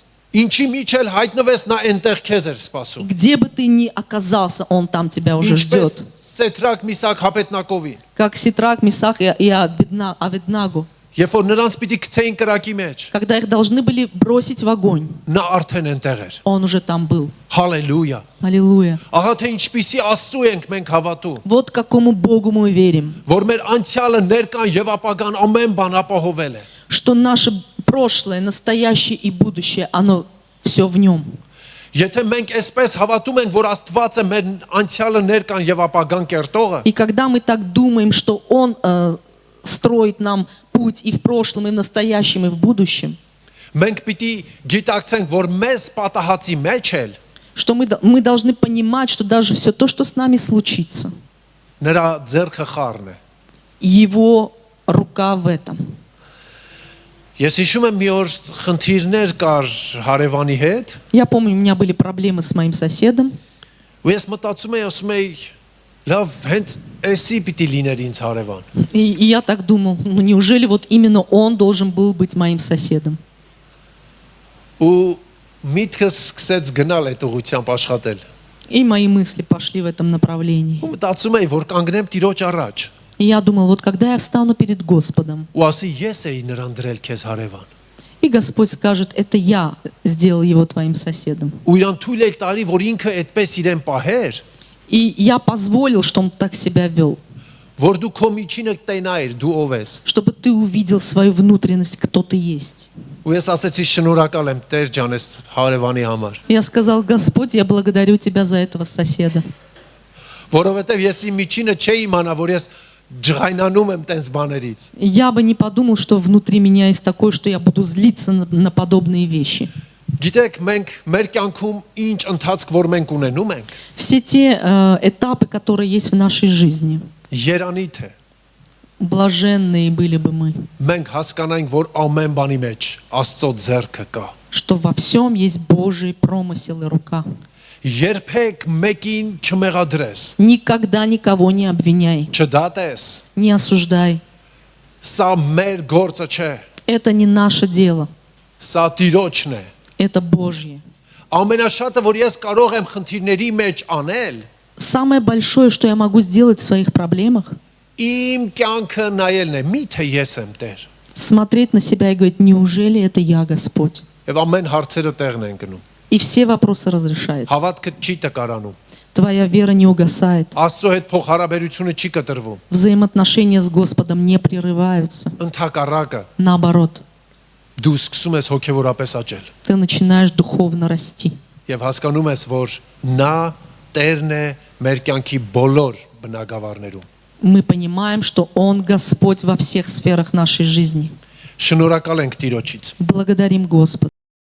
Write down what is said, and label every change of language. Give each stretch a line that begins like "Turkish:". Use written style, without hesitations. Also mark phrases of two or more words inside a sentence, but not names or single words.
Armenian: ինչի միջ էլ հայտնվես, նա այնտեղ քեզ էր սպասում։
Russian: где бы ты ни оказался, Он там тебя уже
Armenian: Ինչպես
Russian: ждет.
Armenian: Սետրակ Միսակ Հապետնակովին,
Russian: Как Ситрак, Мисах и Аведнагу,
Armenian: երբ որ նրանց պիտի գցեին կրակի մեջ,
Russian: когда их должны были бросить в огонь,
Armenian: նա արդեն այնտեղ էր։
Russian: Он уже там был.
Armenian: Հալելույա։
Russian: Аллилуйя.
Armenian: Ահա թե ինչպիսի Աստծու ենք մենք հավատում,
Russian: Вот к какому Богу мы верим,
Armenian: որ մեր անցյալը, ներկան եւ ապագան ամեն բան ապահովել է։
Russian: что наше прошлое, настоящее и будущее, оно все в Нем.
Armenian: Եթե մենք այսպես հավատում ենք, որ Աստված է մեր անցյալը, ներկան եւ ապագան կերտողը,
Russian: И когда мы так думаем, что Он строит нам путь и в прошлом, и в настоящем, и в будущем,
Armenian: մենք պիտի գիտակցենք, որ մեզ պատահածի մեջ էլ
Russian: что мы должны понимать, что даже все то, что с нами случится,
Armenian: նրա ձեռքը խառն է։
Russian: Его рука в этом.
Armenian: Ես հիշում եմ մի օր խնդիրներ կար հարևանի հետ,
Russian: Я помню, у меня были проблемы с моим соседом,
Armenian: ու ես մտածում եի, ասում եի, լավ, հենց էսի պիտի լիներ ինձ հարևան։
Russian: и я так думал, ну неужели вот именно он должен был быть моим соседом?
Armenian: Ու միտքս սկսեց գնալ այդ ուղությամբ աշխատել։
Russian: И мои мысли пошли в этом направлении.
Armenian: Ու մտածում եի, որ կանգնեմ Տիրոջ առաջ,
Russian: И я думал, вот когда я встану перед Господом,
Armenian: ու ասի ես էի նրան դրել քեզ հարևան։
Russian: и Господь скажет, это я сделал его твоим соседом.
Armenian: Ու իրան թույլ եք տարի, որ ինքը այդպես իրեն պահեր,
Russian: И я позволил, что он так себя вел,
Armenian: որ դու քո միջինը տենայր, դու ով ես։
Russian: чтобы ты увидел свою внутренность, кто ты есть.
Armenian: Ու ես ասեցի շնորհակալ եմ Տեր ջան ես հարևանի համար,
Russian: Я сказал, Господь, я благодарю тебя за этого соседа.
Armenian: որովհետև ես իմ միջինը չէի իմանա, որ ես ջղայնանում եմ տենց բաներից։
Russian: Я бы не подумал, что внутри меня есть такое, что я буду злиться на подобные вещи.
Armenian: Գիտեք, մենք մեր կյանքում ինչ ընթացք որ մենք ունենում ենք,
Russian: Все те этапы, которые есть в нашей жизни,
Armenian: երանի թե
Russian: блаженные были бы мы,
Armenian: մենք հասկանանք, որ ամեն բանի մեջ Աստծո ձեռքը կա։
Russian: что во всем есть Божий промысел и рука.
Armenian: Երբեք մեկին չմեղադրես,
Russian: Никогда никого не обвиняй,
Armenian: չդատես,
Russian: не осуждай.
Armenian: սա մեր գործը չէ,
Russian: Это не наше дело,
Armenian: սա Տիրոջն է։
Russian: это Божье.
Armenian: Ամենաշատը, որ ես կարող եմ խնդիրների մեջ անել,
Russian: Самое большое, что я могу сделать в своих проблемах,
Armenian: իմ կյանքը նայելն է, միթե ես եմ Տեր։
Russian: смотреть на себя и говорить, неужели это я, Господь?
Armenian: Եվ ամեն հարցերը տեղն են գնում։
Russian: И все вопросы разрешаются.
Armenian: Հավատքը չի տկարանում։
Russian: Твоя вера не угасает.
Armenian: Աստծո հետ փոխհարաբերությունը չի կտրվում։
Russian: Взаимоотношения с Господом не прерываются.
Armenian: Ընթակառակը
Russian: Наоборот,
Armenian: դու սկսում ես հոգևորապես աճել
Russian: ты начинаешь духовно расти.
Armenian: եւ հասկանում ես, որ նա Տերն է մեր կյանքի բոլոր բնակավարներում։
Russian: Мы понимаем, что Он Господь во всех сферах нашей жизни.
Armenian: Շնորհակալ ենք Տիրոջից։
Russian: Благодарим Господа.